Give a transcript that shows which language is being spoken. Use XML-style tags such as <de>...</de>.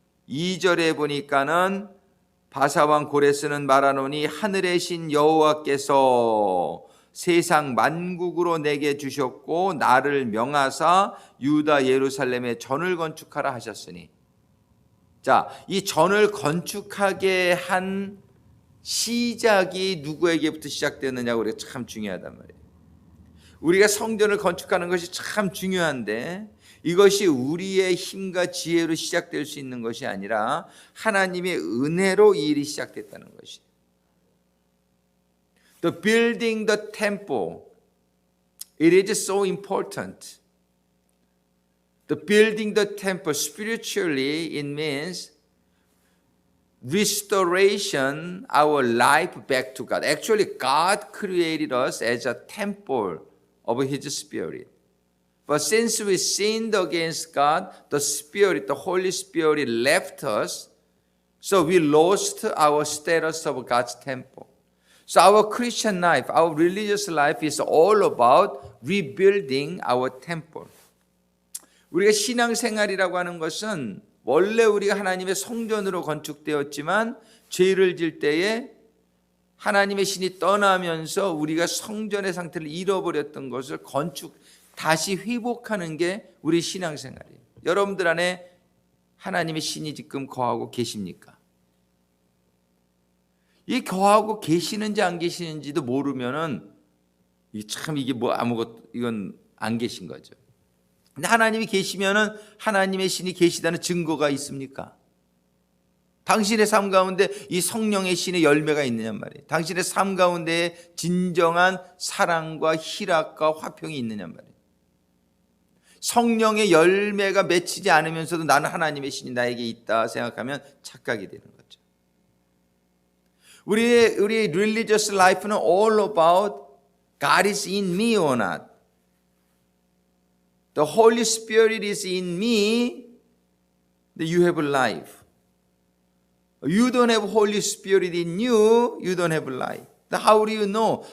<ko>2절에 보니까는 바사왕 고레스는 말하노니 하늘의 신 여호와께서 세상 만국으로 내게 주셨고 나를 명하사 유다 예루살렘에 전을 건축하라 하셨으니 자, 이 전을 건축하게 한 시작이 누구에게부터 시작되느냐고 우리가 참 중요하단 말이에요. 우리가 성전을 건축하는 것이 참 중요한데 이것이 우리의 힘과 지혜로 시작될 수 있는 것이 아니라 하나님의 은혜로 이 일이 시작됐다는 것이에요.</ko> <en>The building the temple, it is so important. The building the temple spiritually, it means restoration our life back to God. Actually, God created us as a temple of His Spirit. But since we sinned against God, the Spirit, the Holy Spirit left us, so we lost our status of God's temple. So our Christian life, our religious life is all about rebuilding our temple.</en> <ko>우리가 신앙생활이라고 하는 것은 원래 우리가 하나님의 성전으로 건축되었지만 죄를 질 때에 하나님의 신이 떠나면서 우리가 성전의 상태를 잃어버렸던 것을 다시 회복하는 게 우리 신앙생활이에요. 여러분들 안에 하나님의 신이 지금 거하고 계십니까? 이 거하고 계시는지 안 계시는지도 모르면은 이게 뭐 아무것도 이건 안 계신 거죠. 근데 하나님이 계시면은 하나님의 신이 계시다는 증거가 있습니까? 당신의 삶 가운데 이 성령의 신의 열매가 있느냐 말이에요. 당신의 삶 가운데 진정한 사랑과 희락과 화평이 있느냐 말이에요. 성령의 열매가 맺히지 않으면서도 나는 하나님의 신이 나에게 있다 생각하면 착각이 되는 거죠.</ko> <en>우리의 religious life는 all about God is in me or not. The Holy Spirit is in me, that you have life. You don't have Holy Spirit in you, you don't have life. How do you know?</en>